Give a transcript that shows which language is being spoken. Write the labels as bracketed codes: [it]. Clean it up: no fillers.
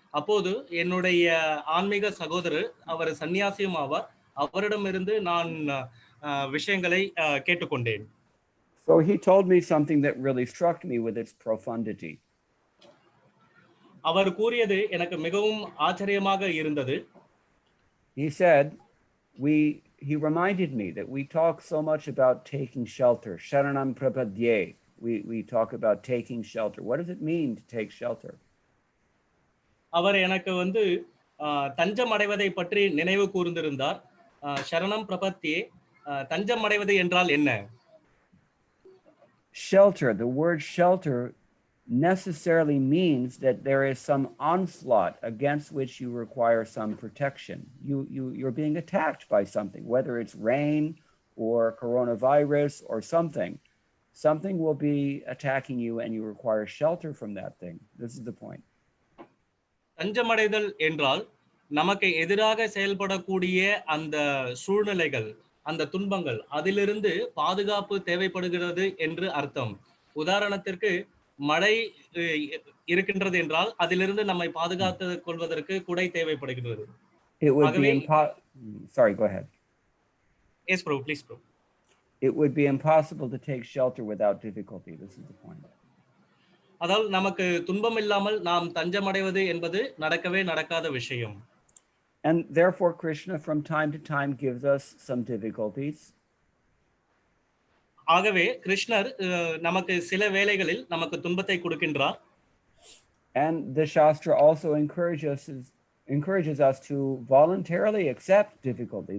[ta] அப்போது என்னுடைய ஆன்மீக சகோதரர், அவர் சன்னியாசியும் ஆவார், அவரிடமிருந்து நான் விஷயங்களை கேட்டுக்கொண்டேன். [en] So he told me something that really struck me with its profundity. [ta] அவர் கூறியது எனக்கு மிகவும் ஆச்சரியமாக இருந்தது. [en] He said, he reminded me that we talk so much about taking shelter. [sa] Sharanam prapadye. [en] We talk about taking shelter. What does it mean to take shelter? [ta] அவர் எனக்கு வந்து தஞ்சம் அடைவதை பற்றி நினைவு கூர்ந்திருந்தார். [sa] சரணம் பிரபத்தியே, [ta] தஞ்சம் அடைவது என்றால் என்ன? [en] Shelter, the word shelter necessarily means that there is some onslaught against which you require some protection. You're being attacked by something, whether it's rain or coronavirus or something. Something will be attacking you and you require shelter from that thing. This is the point. [ta] தஞ்சமடைதல் என்றால் நமக்கு எதிராக செயல்படக்கூடிய அந்த சூழ்நிலைகள், அந்த துன்பங்கள், அதிலிருந்து பாதுகாப்பு தேவைப்படுகிறது என்று அர்த்தம். உதாரணத்திற்கு மழை இருக்கின்றது என்றால் அதிலிருந்து நம்மை பாதுகாத்துக் கொள்வதற்கு குடை தேவைப்படுகிறது. [en] It would be sorry, go ahead. Yes, bro, please, bro. It would be impossible to take shelter without difficulty. This is the point. [ta] அதாவது நமக்கு துன்பம் இல்லாமல் நாம் தஞ்சமடைவது என்பது நடக்கவே நடக்காத விஷயம். [en] And therefore Krishna from time to time gives us some difficulties. [ta] ஆகவே கிருஷ்ணர் நமக்கு சில வேளைகளில் நமக்கு துன்பத்தை கொடுக்கின்றார். [en] And the Shastra also encourages us to voluntarily accept difficulty.